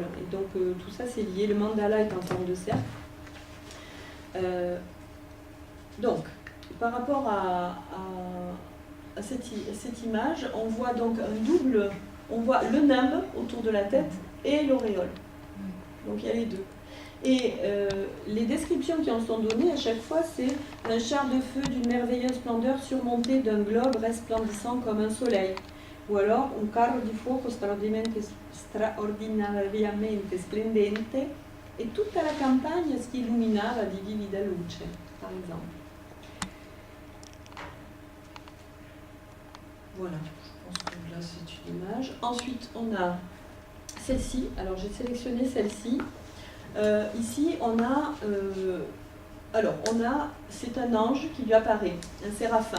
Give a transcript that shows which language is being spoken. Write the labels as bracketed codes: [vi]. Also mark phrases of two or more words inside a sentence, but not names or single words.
[fr] Et donc tout ça c'est lié, le mandala est en forme de cercle. Donc, par rapport à cette image, on voit donc un double, on voit le nimbe autour de la tête et l'auréole. Donc il y a les deux. Et les descriptions qui en sont données à chaque fois, c'est un char de feu d'une merveilleuse splendeur surmonté d'un globe resplendissant comme un soleil. ou alors [it] un carro di fuoco straordinariamente splendente e tutta la campagna si illuminava di vivida luce, [fr] par exemple. Voilà, je pense que là c'est une image. Ensuite, on a celle-ci. Alors j'ai sélectionné celle-ci. Ici, on a, c'est un ange qui lui apparaît, un séraphin.